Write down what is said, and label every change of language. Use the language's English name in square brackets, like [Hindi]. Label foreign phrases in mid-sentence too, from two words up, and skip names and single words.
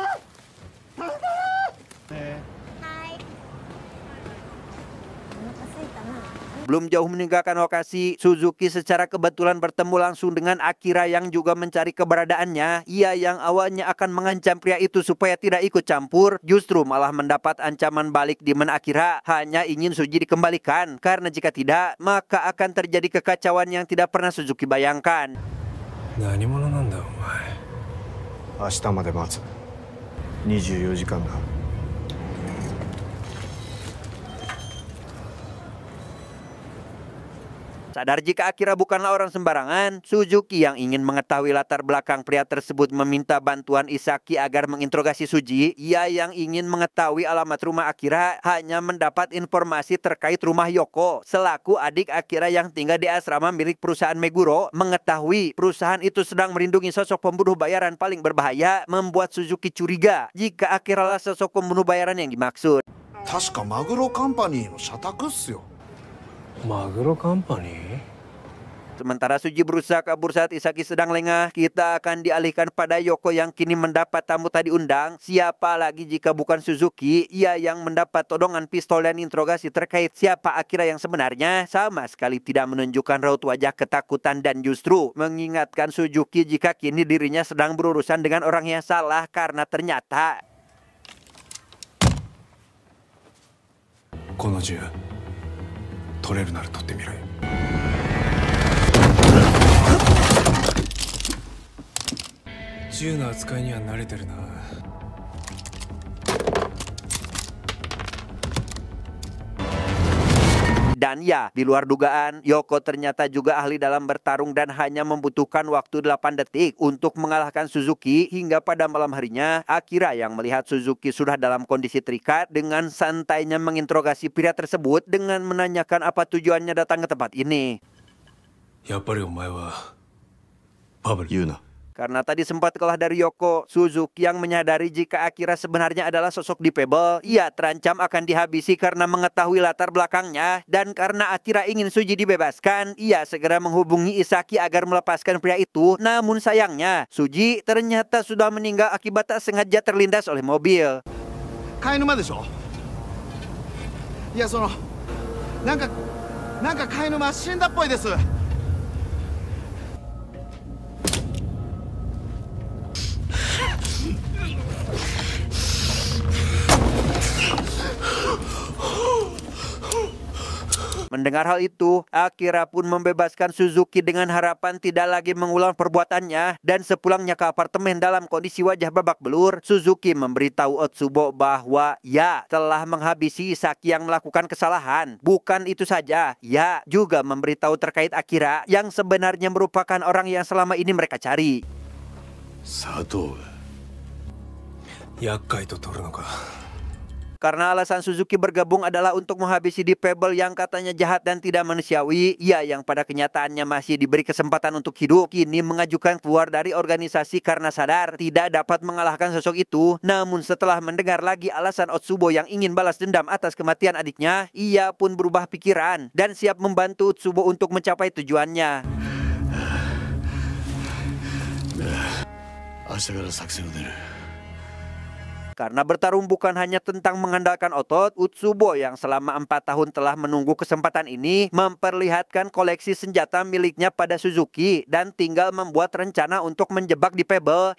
[Indonesian] Belum jauh meninggalkan lokasi, Suzuki secara kebetulan bertemu langsung dengan Akira yang juga mencari keberadaannya. Ia yang awalnya akan mengancam pria itu supaya tidak ikut campur, justru malah mendapat ancaman balik di mana Akira hanya ingin Suji dikembalikan. Karena jika tidak, maka akan terjadi kekacauan yang tidak pernah Suzuki bayangkan. [Japanese] 何者なんだお前。明日まで待つ。24時間だ。 [Indonesian] Sadar jika Akira bukanlah orang sembarangan, Suzuki yang ingin mengetahui latar belakang pria tersebut meminta bantuan Isaki agar menginterogasi Suji. Ia yang ingin mengetahui alamat rumah Akira hanya mendapat informasi terkait rumah Yoko, selaku adik Akira yang tinggal di asrama milik perusahaan Meguro. Mengetahui perusahaan itu sedang melindungi sosok pembunuh bayaran paling berbahaya, membuat Suzuki curiga jika Akira lah sosok pembunuh bayaran yang dimaksud. [Japanese] 確かマグロカンパニーの社宅っすよ。マグロカンパニー？ [Indonesian] Sementara Suji berusaha kabur saat Isaki sedang lengah, kita akan dialihkan pada Yoko yang kini mendapat tamu tadi undang. Siapa lagi jika bukan Suzuki? Ia yang mendapat todongan pistol dan interogasi terkait siapa Akira yang sebenarnya, sama sekali tidak menunjukkan raut wajah ketakutan dan justru mengingatkan Suzuki jika kini dirinya sedang berurusan dengan orang yang salah karena ternyata [Japanese] この銃取れるなら取ってみろよ。銃の扱いには慣れてるな。 [Indonesian] Dan ya, di luar dugaan, Yoko ternyata juga ahli dalam bertarung dan hanya membutuhkan waktu 8 detik untuk mengalahkan Suzuki. Hingga pada malam harinya, Akira yang melihat Suzuki sudah dalam kondisi terikat dengan santainya menginterogasi pria tersebut dengan menanyakan apa tujuannya datang ke tempat ini. [Japanese] やっぱりお前はパブル。言うな。 [Indonesian] Karena tadi sempat kalah dari Yoko, Suzuki yang menyadari jika Akira sebenarnya adalah sosok di Pebble, ia terancam akan dihabisi karena mengetahui latar belakangnya. Dan karena Akira ingin Suji dibebaskan, ia segera menghubungi Isaki agar melepaskan pria itu. Namun sayangnya, Suji ternyata sudah meninggal akibat tak sengaja terlindas oleh mobil. [Japanese] 飼い沼でしょ。いやなんか飼い沼死んだっぽいです。 [Indonesian] Mendengar hal itu, Akira pun membebaskan Suzuki dengan harapan tidak lagi mengulang perbuatannya. Dan sepulangnya ke apartemen dalam kondisi wajah babak belur, Suzuki memberitahu Otsubo bahwa ya telah menghabisi Isaki yang melakukan kesalahan. Bukan itu saja, ya juga memberitahu terkait Akira yang sebenarnya merupakan orang yang selama ini mereka cari. [Japanese] 佐藤が厄介と取るのか。 [Indonesian] Karena alasan Suzuki bergabung adalah untuk menghabisi Deep Pebble yang katanya jahat dan tidak manusiawi, ia yang pada kenyataannya masih diberi kesempatan untuk hidup, kini mengajukan keluar dari organisasi karena sadar tidak dapat mengalahkan sosok itu. Namun setelah mendengar lagi alasan Otsubo yang ingin balas dendam atas kematian adiknya, ia pun berubah pikiran dan siap membantu Otsubo untuk mencapai tujuannya. [Japanese] 明日から作戦を練る。 [Indonesian] Karena bertarung bukan hanya tentang mengandalkan otot, Otsubo yang selama 4 tahun telah menunggu kesempatan ini memperlihatkan koleksi senjata miliknya pada Suzuki dan tinggal membuat rencana untuk menjebak di Pebble.